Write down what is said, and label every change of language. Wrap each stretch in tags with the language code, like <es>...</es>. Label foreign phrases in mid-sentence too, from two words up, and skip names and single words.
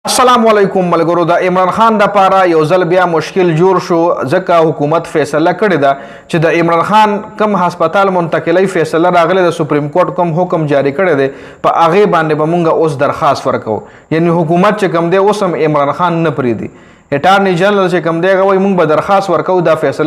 <ar>السلام علیکم</ar> <ps>ملګرو د عمران خان د پاره یو ځل بیا مشکل جوړ شو ځکه حکومت فیصله کړې ده چې د عمران خان کم هسپتال منتقلی فیصله راغله د سپریم کورټ کوم حکم جاری کړی دی په هغه باندې به مونږ اوس درخواست ورکو یعنی حکومت چې کم دی اوس هم عمران خان نه پریدي اټارنی جنرال چې کم دی هغه وایي مونږ به درخواست ورکو دا فیصله</ps>